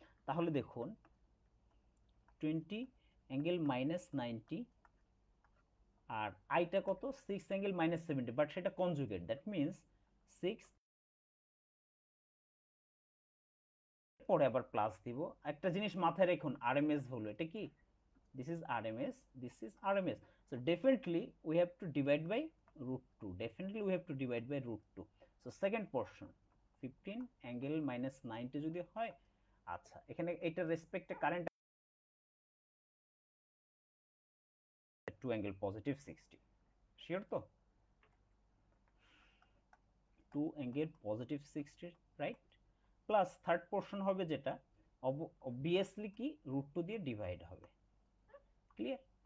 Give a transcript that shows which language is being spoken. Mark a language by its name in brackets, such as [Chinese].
[Bangla] তাহলে দেখুন 20 angle minus 90 আর আইটা কত, 6 অ্যাঙ্গেল মাইনাস 70, বাট সেটা কনজুগেট, দ্যাট মিন্স 6 পরে আবার প্লাস দিব। একটা জিনিস মাথায় রাখুন, আরএমএস ভ্যালু, এটা কি, [English] this is RMS, this is RMS, so definitely we have to divide by root 2, definitely we have to divide by root 2. So second portion 15 angle minus 90 [Bangla] যদি হয়, আচ্ছা এখানে এটা রেসপেক্টে কারেন্ট 2 angle positive 60, শিওর তো, 2 angle positive 60, right, plus third portion হবে যেটা obviously কি root 2 দিয়ে ডিভাইড হবে, ক্লিয়ার।